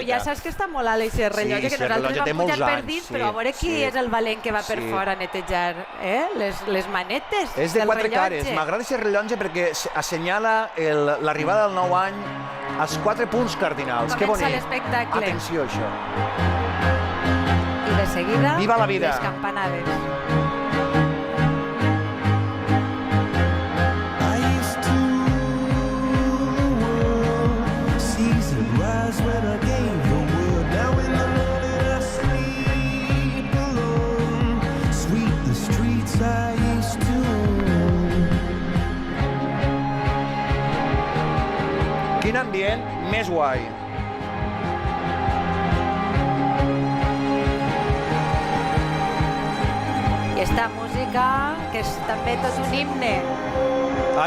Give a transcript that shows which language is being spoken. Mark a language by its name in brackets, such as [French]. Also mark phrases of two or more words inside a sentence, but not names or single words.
[Catalan] Tu ja saps que està molt alt aquest rellotge, que nosaltres vam pujar per dins, però a veure qui és el valent que va per fora a netejar les manetes del rellotge. És de 4 cares. M'agrada aquest rellotge perquè assenyala l'arribada del nou any als 4 punts cardinals. Que bonic. Comença l'espectacle. Atenció, això. I de seguida, viva la vida. Les campanades. [English] When I gave the world, now in the morning I sleep alone. Sweep the streets I used to own. [Catalan] Quin ambient més guai. I esta música, que és també tot un himne.